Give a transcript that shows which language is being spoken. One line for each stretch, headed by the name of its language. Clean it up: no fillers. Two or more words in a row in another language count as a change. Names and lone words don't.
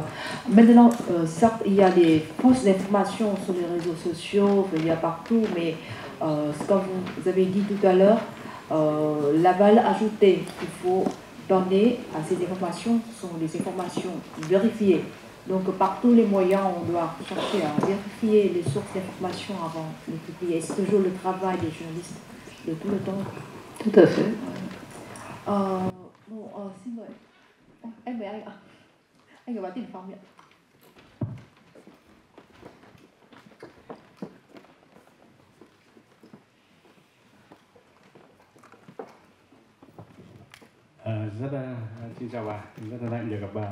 French: Maintenant, certes, il y a des fausses informations sur les réseaux sociaux, il y a partout, mais comme vous avez dit tout à l'heure, la valeur ajoutée qu'il faut donner à ces informations sont des informations vérifiées. Donc par tous les moyens, on doit chercher à vérifier les sources d'informations avant de publier. C'est toujours le travail des journalistes de tout le temps. Tout à fait.
Vietnamese: Xin mời. Em mời anh ạ. Anh ở báo Tiền Phong ạ. Xin chào bà, rất là hạnh được gặp bà.